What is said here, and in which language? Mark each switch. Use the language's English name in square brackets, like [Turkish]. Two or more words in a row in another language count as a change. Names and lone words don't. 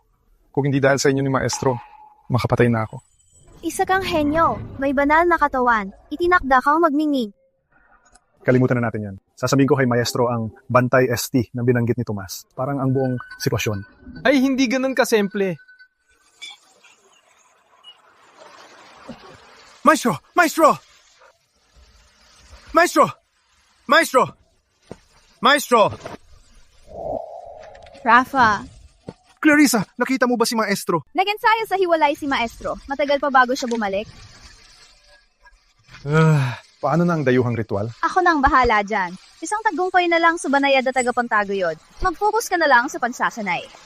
[Filipino] Kung hindi dahil sa inyo ni Maestro, makapatay na ako. Isa kang henyo. May banal na katawan. Itinakda kang magmingig. Kalimutan na natin yan. Sasabihin ko kay Maestro ang bantay ST na binanggit ni Tomas. Parang ang buong sitwasyon. Ay, hindi ganun kasimple. Maestro! Maestro! Maestro! Maestro! Maestro! Rafa, Clarissa, nakita mo ba si Maestro? nag-ensayo sa hiwalay si Maestro. Matagal pa bago siya bumalik. Paano na ang dayuhang ritual? Ako nang bahala dyan. Isang tagumpay na lang sa banayad na tagapantaguyod. Mag-focus ka na lang sa pansasanay.